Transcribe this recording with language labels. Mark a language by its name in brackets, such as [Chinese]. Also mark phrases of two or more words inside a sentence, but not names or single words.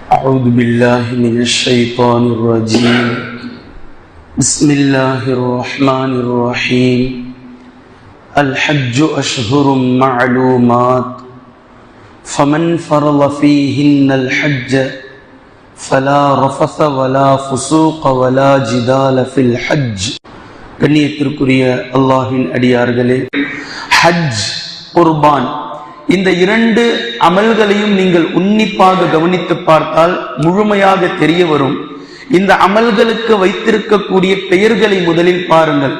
[Arabic] أعوذ بالله من الشيطان الرجيم بسم الله الرحمن الرحيم الحج أشهر معلومات فمن فرض فيهن الحج فلا رفث ولا فسوق ولا جدال في الحج [Tamil] கண்ணியத்திற்குரிய அல்லாஹ்வின் அடியார்களே, ஹஜ், குர்பான் இந்த இரண்டு அமல்களையும் நீங்கள் உன்னிப்பாக கவனித்து பார்த்தால் முழுமையாக தெரிய வரும். இந்த அமல்களுக்கு வைத்திருக்கக்கூடிய பெயர்களை முதலில் பாருங்கள்.